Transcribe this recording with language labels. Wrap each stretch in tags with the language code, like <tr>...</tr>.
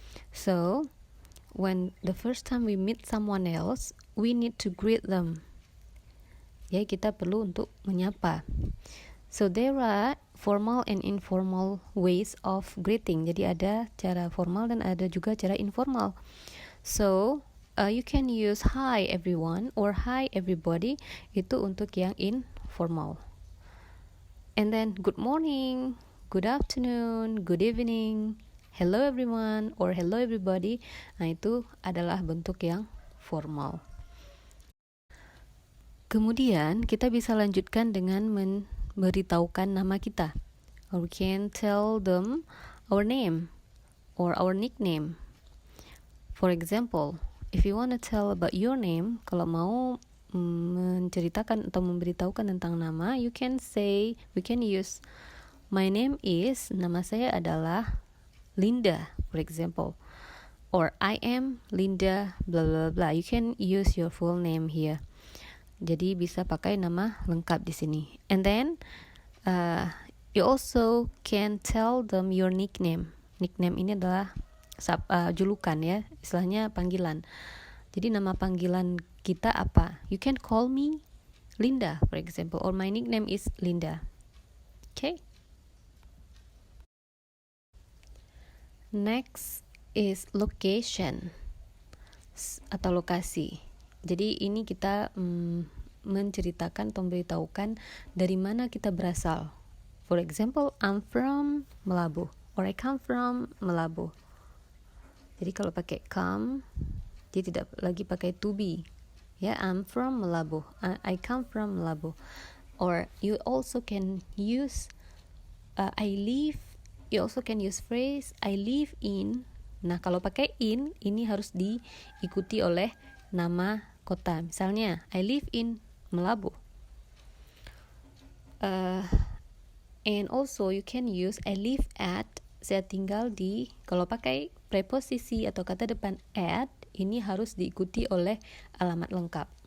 <en>So when the first time we meet someone else, we need to greet them.</en> <id>Ya, kita perlu untuk menyapa.</id> <en>So there are formal and informal ways of greeting.</en> <id>Jadi ada cara formal dan ada juga cara informal.</id> <en>So you can use hi everyone or hi everybody,</en> <id>itu untuk yang informal.</id> <en>And then good morning, good afternoon, good evening, hello everyone or hello everybody.</en> <id>Nah, itu adalah bentuk yang formal. Kemudian kita bisa lanjutkan dengan memberitahukan nama kita.</id> <en>Or we can tell them our name or our nickname. For example, if you want to tell about your name,</en> <id>kalau mau menceritakan atau memberitahukan tentang nama,</id> <en>we can use my name is,</en> <id>nama saya adalah</id> <en>Linda, for example, or I am Linda blah blah blah. You can use your full name here.</en> <id>Jadi bisa pakai nama lengkap di sini.</id> <en>And then you also can tell them your nickname.</en> <id>Nickname ini adalah julukan ya, istilahnya panggilan. Jadi nama panggilan kita apa?</id> <en>You can call me Linda, for example, or my nickname is Linda. Okay. Next is location</en> <id>atau lokasi. Jadi ini kita menceritakan atau memberitahukan dari mana kita berasal.</id> <en>For example, I'm from Melabu, or I come from Melabu.</en> <id>Jadi kalau pakai come, dia tidak lagi pakai to be.</id> <en>Ya, I'm from Melabu. I come from Melabu. Or you also can use I live. You also can use phrase I live in.</en> <id>Nah, kalau pakai in, ini harus diikuti oleh nama kota.</id> <en>Misalnya, I live in Melabu. And also you can use I live at.</en> <id>Saya tinggal di. Kalau pakai preposisi atau kata depan at, ini harus diikuti oleh alamat lengkap.</id>